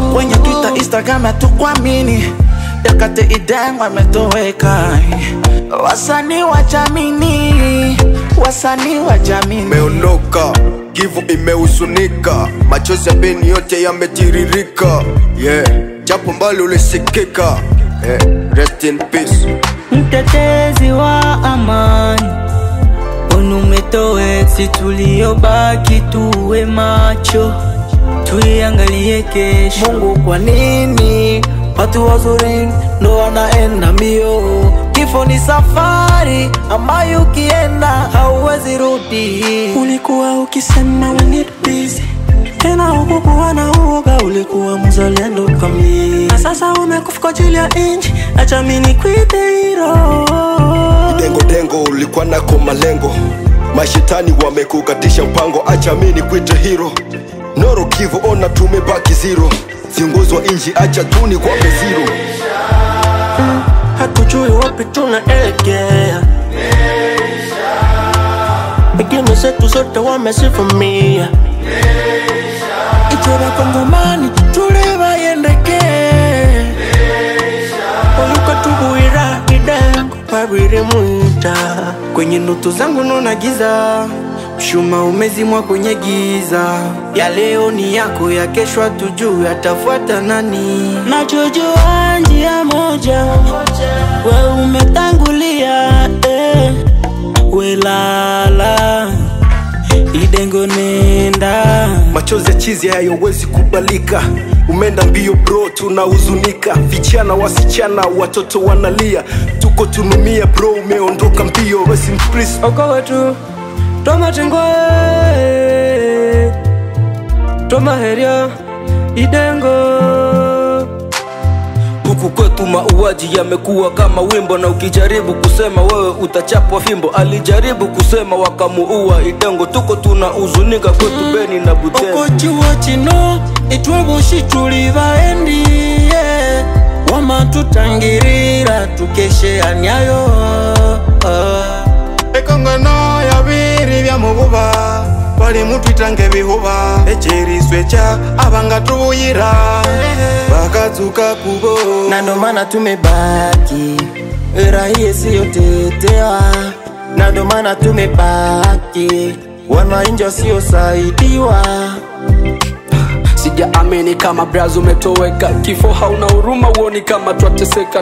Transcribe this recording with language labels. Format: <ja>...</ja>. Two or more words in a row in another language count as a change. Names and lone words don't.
<sw>Kwenye Twitter, Instagram hatukuamini. Yakate Ideng wametoweka. Wasanii wa jamini, wasanii wa jamini. Umeondoka, Kivu imehuzunika. Machozi ya Beni yote yametiririka. Yeah, japo mbali ulisikika.</sw> <en>Yeah, rest in peace.</en> <sw>Mtetezi wa amani, mbona umetowe? Si tuliobaki tuwe macho, tuiangalie kesho. Mungu, kwa nini watu wazuri ndo wanaenda mbio? Kifo ni safari ambayo ukienda hauwezi rudi. Ulikuwa ukisema</sw> <en>we need peace,</en> <sw>tena hukukuwa na uoga, ulikuwa mzalendo kamili. Na sasa umekufa kwa ajili ya inchi, acha mimi nikuite hero. Dengo dengo, ulikuwa nako malengo, mashetani wamekukatisha mpango, acha mimi nikuite hero. Noro Kivu, ona tumebaki zero. Viongozi wa inchi, acha tu ni kwape zero. Hatujui wapi tunaelekea, pengine zetu zote wamezivamia.</sw> <nnb>Itwe bakongomani, tule bayendeke. Oyuka tubuira idengo, babire mwita.</nnb> <sw>Kwenye ndoto zangu naona giza, mshuma umezimwa kwenye giza. Ya leo ni yako, ya kesho hatujui atafuata nani. Nachojua njia moja, we umetangulia, eh. We lala, Idengo nenda. Machozi ya chizi hayawezi kubalika. Umeenda mbio bro, tunahuzunika. Vijana, wasichana, watoto wanalia. Tuko tunumia bro, umeondoka mbio.</sw> <en>Rest in peace.</en> <nnb>Oko wetu, toma chengwe, toma heria, Idengo.</nnb> <sw>Huku kwetu mauaji yamekuwa kama wimbo, na ukijaribu kusema wewe utachapwa fimbo. Alijaribu kusema wakamuua Idengo. Tuko tunahuzunika kwetu Beni na Butembo.</sw> <nnb>Oko chiwo chino, itwe boshi tuli baendi, yeah. Wama tutangirira, tukeshe anyayo. Ekongano ya biri bya mububa, bali mutwita nge bihuba. Echeriswe cha abanga tubuyira, bakazuka kubo.</nnb> <sw>Na ndo maana tumebaki, raia siyo tetewa. Na ndo maana tumebaki, wananchi wasiosaidiwa. Sijaamini kama brazo umetoweka. Kifo hauna huruma, uoni kama twateseka.</sw>